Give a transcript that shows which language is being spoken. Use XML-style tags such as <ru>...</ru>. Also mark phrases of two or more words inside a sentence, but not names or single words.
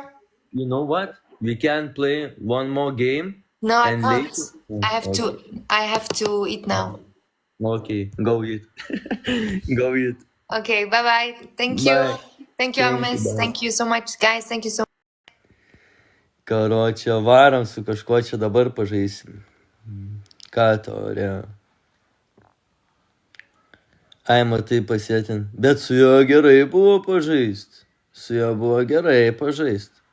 <en>You know what? We can play one more game. No, I And can't. later- I have to eat now. Okay, go eat. Okay, bye bye. Thank you. Bye. Thank you, Armis. Thank you so much, guys. Thank you so much.</en> <lt>Karočią, varom su kažkuo čia dabar pažaisim. Ką taurė? Ai, matai pasėtin. Bet su juo gerai buvo pažaist. Su juo buvo gerai pažaist.</lt>